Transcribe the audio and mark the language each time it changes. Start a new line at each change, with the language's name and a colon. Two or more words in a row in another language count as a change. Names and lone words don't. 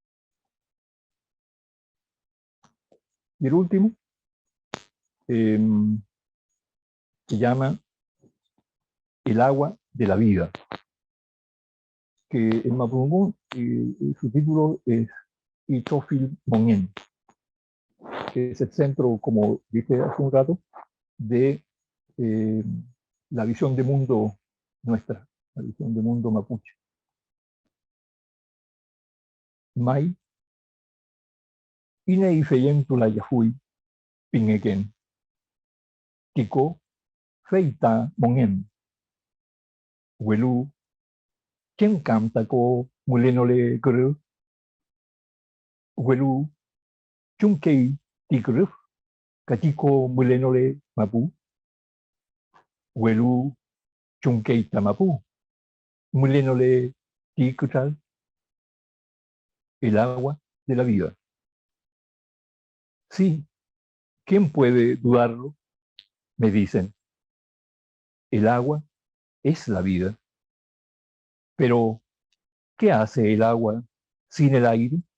Spanish: Y el último se llama El agua de la vida, que en mapudungún su título es Itofil Mongen, que es el centro, como dije hace un rato, de la visión de mundo nuestra, la visión de mundo mapuche.
Mapuche: Mai, ine ifeyentula yahui, pineken, tiko, feita mongen, welu, chen kamtako mulenole gru, welu, chunkei tigruf, katiko mulenole mapu, welu, chunkei tamapu, mulenole tigral,
Spanish: el agua de la vida. Sí, ¿quién puede dudarlo? Me dicen. El agua es la vida. Pero, ¿qué hace el agua sin el aire?